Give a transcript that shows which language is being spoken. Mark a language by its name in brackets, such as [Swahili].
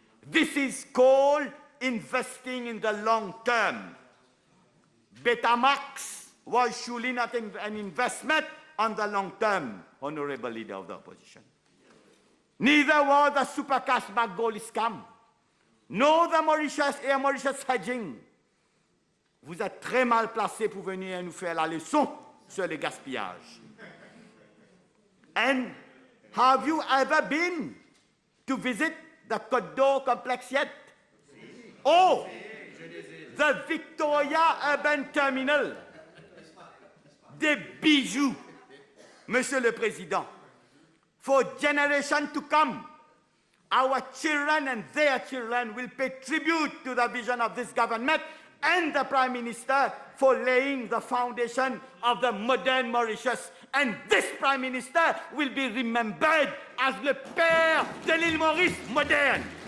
[English] This is called investing in the long term. Betamax was surely not an investment on the long term, Honorable Leader of the Opposition. Neither was the super cashback gold scam, nor the Air Mauritius hedging. [French] Vous êtes très mal placé pour venir nous faire la leçon sur le gaspillage. [English] And have you ever been to visit the Côte d'Or complex yet? Oh, the Victoria Urban Terminal. [French] Des bijoux, Monsieur le Président. [English] For generations to come, our children and their children will pay tribute to the vision of this government and the Prime Minister for laying the foundation of the modern Mauritius. And this Prime Minister will be remembered as [French] le père de l'île Maurice moderne.